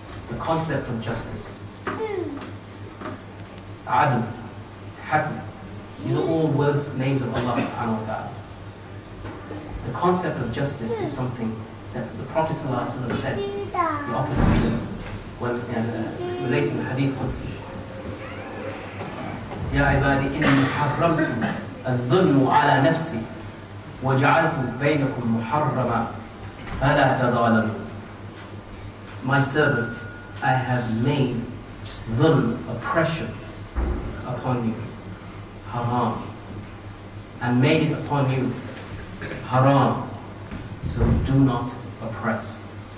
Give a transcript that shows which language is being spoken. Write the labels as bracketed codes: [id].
[en] The concept of justice, adl, hakm, these are all words, names of Allah subhanahu wa ta'ala. The concept of justice is something that the Prophet ﷺ said the opposite when relating the Hadith Qudsi. [ar] يا عبادي إني حرمت الظلم على نفسي وجعلت بينكم محرما فلا تظالموا. [en] My servants, I have made dhulm, oppression, upon you, haram, and made it upon you haram, so do not oppress.